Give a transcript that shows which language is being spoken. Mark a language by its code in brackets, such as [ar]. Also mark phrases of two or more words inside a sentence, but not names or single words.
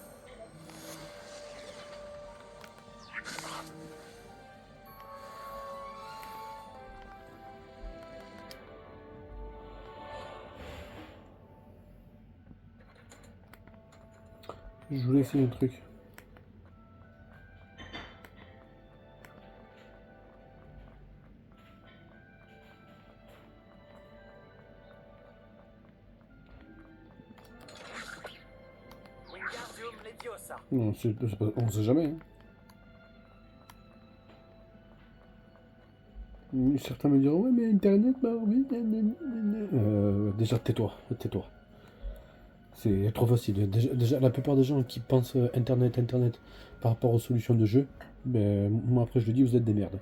[fr] Je voulais essayer un truc. Wingardium Leviosa. Non, on sait jamais. Hein. Certains me diront, ouais, mais Internet, bah oui. Déjà, tais-toi, tais-toi. C'est trop facile. Déjà, la plupart des gens qui pensent Internet par rapport aux solutions de jeu, ben, moi après je le dis, vous êtes des merdes.